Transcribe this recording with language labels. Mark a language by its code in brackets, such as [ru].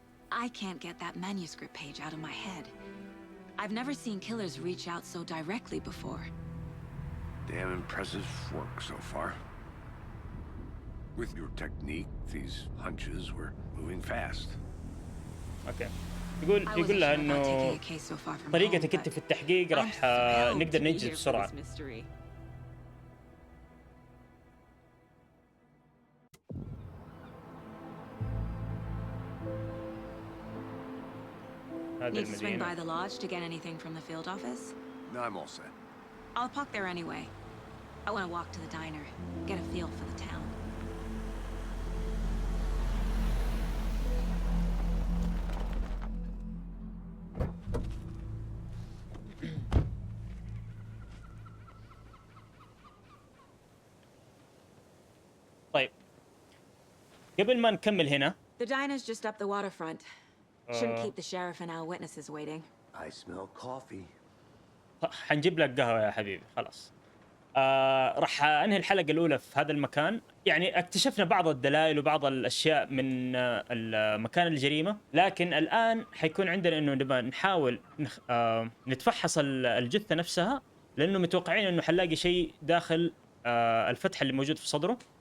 [en] I can't get that manuscript page out of my head. I've never seen killers reach out so directly before. Damn impressive work so far. With your technique, these hunches were moving fast. [ar] اوكي. يقول لها انه طريقتك انت في التحقيق راح نقدر ننجز بسرعة. [en] Need to swing by the lodge to get anything from the field office? No, I'm all set. I'll park there anyway. I want to walk to the diner, get a feel for the town. [ar] طيب قبل ما نكمل هنا [en] The diner's just up the waterfront. Shouldn't keep the sheriff and our witnesses waiting. I smell coffee. [ar] حنجيب لك قهوة يا حبيبي خلاص. راح انهي الحلقة الأولى في هذا المكان. يعني اكتشفنا بعض الدلائل وبعض الأشياء من مكان الجريمة، لكن الآن حيكون عندنا إنه نبغى نحاول نتفحص الجثة نفسها، لأنه متوقعين إنه حنلاقي شيء داخل الفتحة اللي موجود في صدره.